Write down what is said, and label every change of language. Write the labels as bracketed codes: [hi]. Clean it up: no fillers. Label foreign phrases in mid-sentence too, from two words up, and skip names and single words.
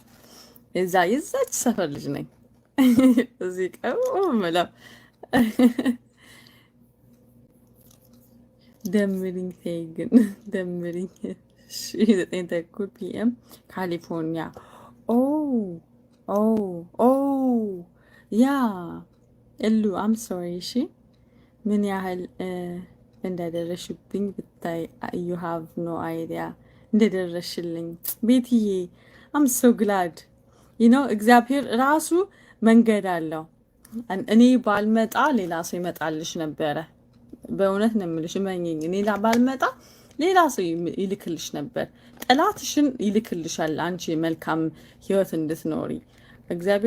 [am] የዛች ሰፈር ልጅ ነኝ። እዚህ ምለው ደምሪኝ፣ ተይ ግን ደምሪኝ። 9:30 PM ካሊፎርኒያ። ያ እሉ [en] am sorry። [am] እሺ ምን ያህል እንደደረሽብኝ ብታይ። [en] you have no idea [am] እንደደረሽልኝ ቤትዬ። [en] I'm so glad you know [am] እግዚአብሔር ራሱ መንገድ አለው። እኔ ባልመጣ ሌላ ሰው ይመጣልሽ ነበረ። በእውነት ነው የምልሽ፣ እመኚኝ። እኔ ባልመጣ ሌላ ሰው ይልክልሽ ነበር። ጠላትሽን ይልክልሻል አንቺ መልካም ህይወት እንድትኖሪ። እግዚአብሔር